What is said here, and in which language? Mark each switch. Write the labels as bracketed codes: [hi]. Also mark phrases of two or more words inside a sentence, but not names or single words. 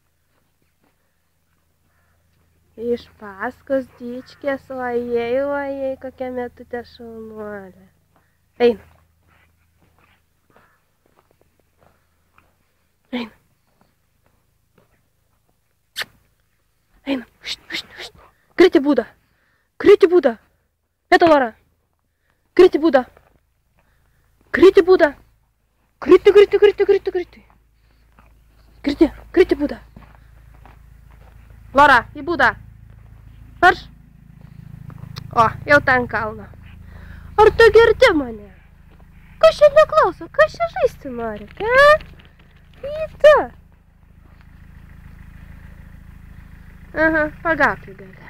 [lt] Iš paskos dičkės, ojei, kokia metutė šaunuolė. Eina. Eina. Eina. Kriti būda. Kriti būda. Mėta Lora. Kriti būda. Kriti būda. Kriti, kriti, kriti, kriti, kriti. Kriti, kriti būda. Lora, į būdą. Marš. O, jau ten kalno. Ar tu girdi mane? Kas čia neklauso? Kas čia žaisti nori? Ką? Į tu. Aha, pagauk į galę.